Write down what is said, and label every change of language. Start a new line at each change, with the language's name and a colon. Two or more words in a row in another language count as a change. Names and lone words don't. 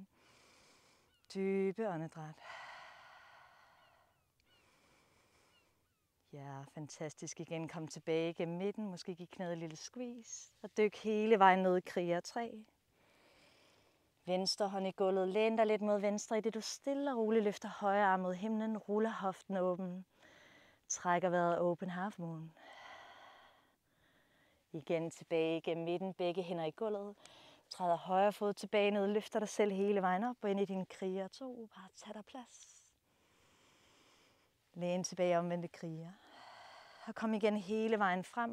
Danish: Dybe åndedræt. Ja, fantastisk. Igen, kom tilbage gennem midten. Måske give knæet et lille squeeze. Og dyk hele vejen ned i kriger 3. Venstre hånd i gulvet. Læn dig lidt mod venstre, i det du stille og roligt løfter højre arm mod himlen. Ruller hoften åben. Trækker vejret
English: open half moon.
Danish: Igen tilbage gennem midten. Begge hænder i gulvet. Træder højre fod tilbage ned. Løfter dig selv hele vejen op. Og ind i din kriger 2. Bare tag dig plads. Læn tilbage omvendte kriger. Og kom igen hele vejen frem.